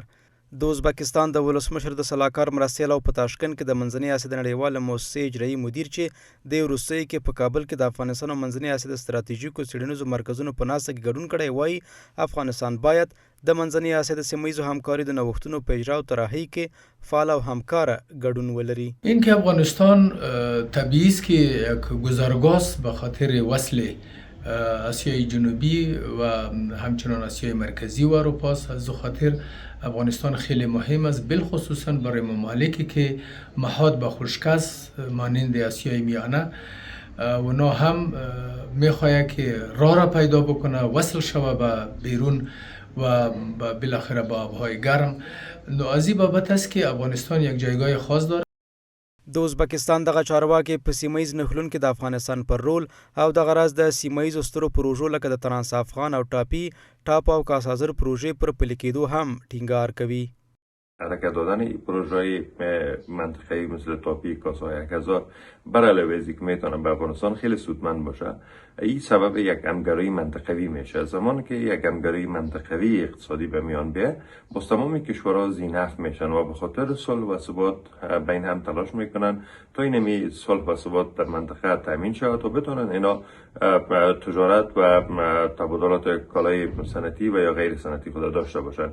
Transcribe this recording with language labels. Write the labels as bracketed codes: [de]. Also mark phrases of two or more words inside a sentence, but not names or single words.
[ps] د ازبکستان د ولسمشر د سلاکار مرستیال او په تاشکند کې د منځنۍ اسیا د نړیواله موسسې اجرایي مدیر چې د وروستیو کې په کابل کې د افغانستان او منځنۍ اسیا د ستراتیژیکو څېړنیزو مرکزونو په ناسته کې ګډون کړی وایي افغانستان باید د منځنۍ اسیا د سیمه‌ایزو همکاري د نوښتونو په اجرا او طراحي کې فعال او همکاره ګډون ولري. [fa] اینکه افغانستان طبیعی است که یک گذرگاه است به خاطر وصل آسیای جنوبی و همچنان آسیای مرکزی و اروپا است. از خاطر افغانستان خیلی مهم است، بالخصوصا برای ممالکی که محاط به خشکی است مانند آسیای میانه. اونا هم میخواهد که راه را پیدا بکنه، وصل شوه به بیرون و بالاخره با آبهای گرم. نو از این بابت است که افغانستان یک جایگاه خاص داره. [ps] د ازبکستان دغه چارواکي په سیمهیز نښلون کې د افغانستان پر رول او دغه راز د سیمهیزو سترو پروژو لکه د ترانس افغان او ټاپ او کاسازر پروژې پر پلي کېدو هم ټینګار کوي. [fa] حرکت دادن این پروژه‌های منطقه‌ای مثل تاپی، کاسای کذا برای لویزی که میتونه به افغانستان خیلی سودمند باشه. این سبب یک همکاری منطقوی میشه. زمانی که یک همکاری منطقوی اقتصادی به میان بیاد، با تمام کشورها ذی‌نفع میشن و به خاطر صلح و ثبات بین هم تلاش میکنن تا اینمی صلح و ثبات در منطقه تامین شود تا بتونن اینا تجارت و تبادلات کالای صنعتی و یا غیر صنعتی خود داشته باشند.